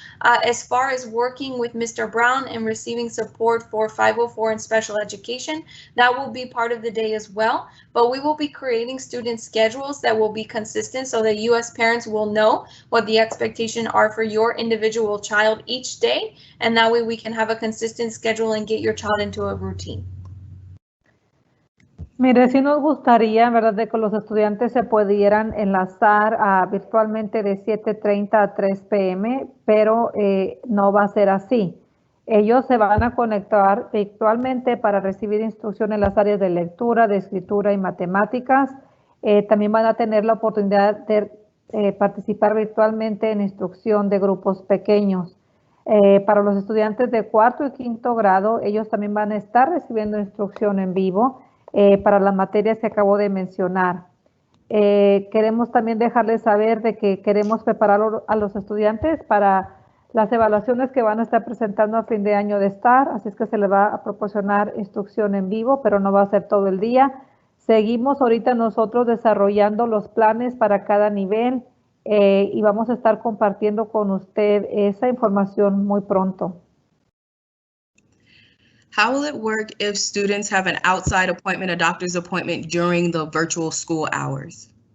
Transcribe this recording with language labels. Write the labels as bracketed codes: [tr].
[en] As far as working with Mr. Brown and receiving support for 504 and special education, that will be part of the day as well. But we will be creating student schedules that will be consistent so that you as parents will know what the expectations are for your individual child each day. And that way we can have a consistent schedule and get your child into a routine. [es] Mire, sí nos gustaría, ¿verdad?, de que los estudiantes se pudieran enlazar virtualmente de 7:30 a 3 p.m., pero no va a ser así. Ellos se van a conectar virtualmente para recibir instrucción en las áreas de lectura, de escritura y matemáticas. También van a tener la oportunidad de participar virtualmente en instrucción de grupos pequeños. Para los estudiantes de 4º y 5º grado, ellos también van a estar recibiendo instrucción en vivo para las materias que acabo de mencionar. Queremos también dejarles saber de que queremos preparar a los estudiantes para las evaluaciones que van a estar presentando a fin de año de STAR, así es que se les va a proporcionar instrucción en vivo, pero no va a ser todo el día. Seguimos ahorita nosotros desarrollando los planes para cada nivel y vamos a estar compartiendo con usted esa información muy pronto. [en] How will it work if students have an outside appointment, a doctor's appointment during the virtual school hours?